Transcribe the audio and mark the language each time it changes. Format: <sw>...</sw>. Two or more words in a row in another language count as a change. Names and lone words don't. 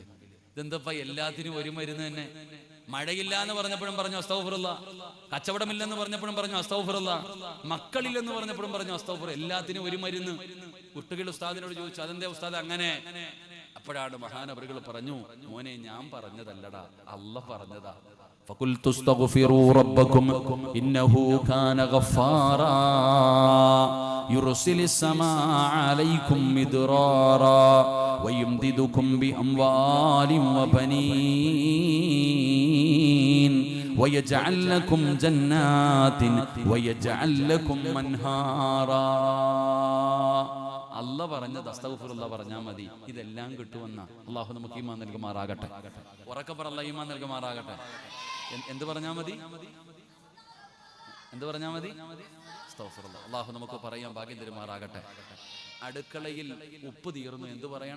<ml>ഇതെന്തപ്പ എല്ലാത്തിനും ഒരു മരുന്ന് തന്നെ? മഴയില്ല എന്ന് പറഞ്ഞപ്പോഴും പറഞ്ഞു</ml> <ar>أستغفر الله,</ar> <ml>കച്ചവടമില്ലെന്ന് പറഞ്ഞപ്പോഴും പറഞ്ഞു</ml> <ar>أستغفر الله,</ar> <ml>മക്കളില്ലെന്ന് പറഞ്ഞപ്പോഴും പറഞ്ഞു അസ്തഗ്ഫിർ. എല്ലാത്തിനും ഒരു മരുന്ന്. കുട്ടികൾ ഉസ്താദിനോട് ചോദിച്ചു, അതെന്താ ഉസ്താദ് അങ്ങനെ? അപ്പോഴാണ് മഹാനവറുകൾ പറഞ്ഞു, മോനെ, ഞാൻ പറഞ്ഞതല്ലടാ, അല്ലാഹ് പറഞ്ഞതാ.</ml> <ar>فقلت استغفروا ربكم إنه كان غفارا يرسل السماء عليكم مدرارا ويمددكم بأموال وبنين ويجعل لكم جنات ويجعل لكم أنهارا.</ar> <ml>അല്ലാഹ് പറഞ്ഞത്</ml> <ar>أستغفر الله</ar> <ml>പറഞ്ഞാൽ മതി, ഇതെല്ലാം കിട്ടുമെന്ന. അല്ലാഹു നമുക്ക് ഈമാൻ നൽകുമാറാകട്ടെ. ഉറക്കെ പറ, അല്ലാഹ് ഈമാൻ നൽകുമാറാകട്ടെ. എന്ത് പറഞ്ഞാൽ മതി? എന്ത് പറഞ്ഞാൽ മതി?</ml> <ar>أستغفر الله.</ar> <ml>അല്ലാഹു നമുക്ക് പറയാൻ ഭാഗ്യം തരുമാറാകട്ടെ. അടുക്കളയിൽ ഉപ്പ് തീർന്നു, എന്ത് പറയണം?</ml>